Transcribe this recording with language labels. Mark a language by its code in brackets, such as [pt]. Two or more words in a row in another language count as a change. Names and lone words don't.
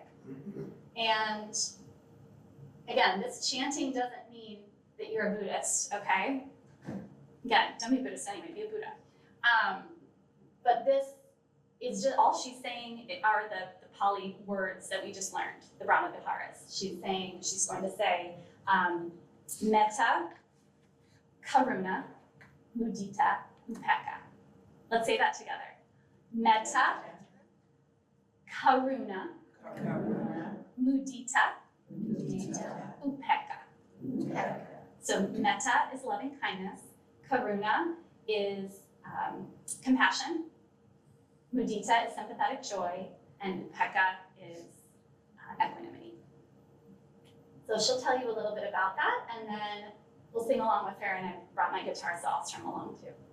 [en] And again, this chanting doesn't mean that you're a Buddhist, okay? Again, don't be Buddhist anyway, be a Buddha. But this is just, all she's saying are the Pali words that we just learned, the Brahmaviharas. She's going to say, [pi] metta, karuna, mudita, upekkha. [en] Let's say that together. [pi] Metta, karuna, mudita, upekkha. [en] So metta is loving kindness, karuna is compassion, mudita is sympathetic joy, and upekkha is equanimity. So she'll tell you a little bit about that, and then we'll sing along with her, and I brought my guitar, so I'll strum along too.